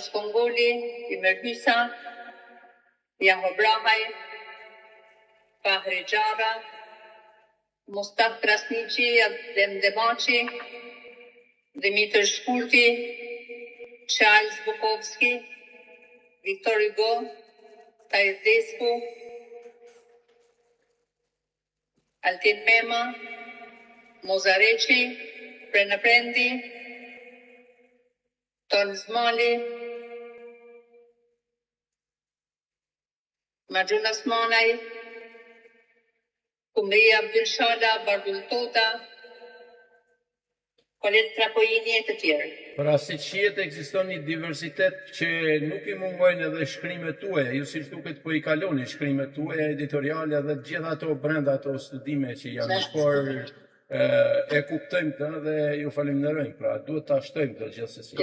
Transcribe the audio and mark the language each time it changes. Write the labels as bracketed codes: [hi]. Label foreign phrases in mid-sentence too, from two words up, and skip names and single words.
[sq] Kongoli, Imer Hysa, Jaho Brahaj, Fahri Gjara, Mustaf Krasniqi, Adem Demaci, Dimitër Shkurti, Charles Bukovski, Viktor Hugo, Tajr Desku, Altin Mema, Mozareqi, Prena Prendi, Ton Zmali, Margjun Asmanaj, Kumria Abdulshala, Bardul Tota, Kolet Trapojini e të tjerë. Pra si qiet ekziston një diversitet që nuk i mungojnë edhe shkrimet tuaja, ju si duket po i kaloni shkrimet tuaja editoriale dhe gjitha ato brenda ato studime që janë, por e kuptojmë të dhe ju falenderojmë, pra duhet ta shtojmë të gjithsesi.